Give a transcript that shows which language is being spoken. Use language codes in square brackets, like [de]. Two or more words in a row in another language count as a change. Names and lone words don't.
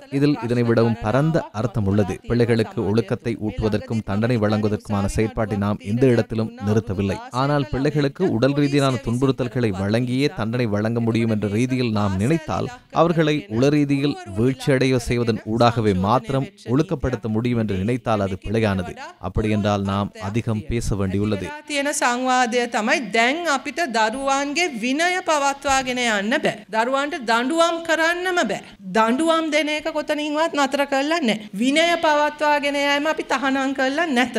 [ta] இதில் இதனை விடவும் பரந்த அர்த்தம் உள்ளது. பிள்ளைகளுக்கு ஒழுக்கத்தை ஊட்டுவதற்கும் தண்டனை வழங்குவதற்குமான செயற்பாட்டை நாம் எந்த இடத்திலும் நிறுத்தவில்லை. ஆனால் பிள்ளைகளுக்கு உடல் ரீதியிலான துன்புறுத்தல்களை வழங்கியே தண்டனை வழங்க முடியும் என்ற ரீதியில் நாம் நினைத்தால் அவர்களை உள ரீதியில் வீழ்ச்சியடைய செய்வதன் ஊடாகவே மாத்திரம் ஒழுக்கப்படுத்த முடியும் என்று நினைத்தால் அது பிழையானது. அப்படி என்றால் நாம் அதிகம் பேச வேண்டியுள்ளது. [si] තියෙන සංවාදය තමයි දැන් අපිට දරුවන්ගේ විනය පවත්වාගෙන යන්න බෑ. දරුවන්ට දඬුවම් කරන්නම බෑ. දඬුවම් දෙන එක කොතනින්වත් නතර කරලා නැහැ. විනය පවත්වාගෙන යෑම අපි තහනම් කරලා නැත.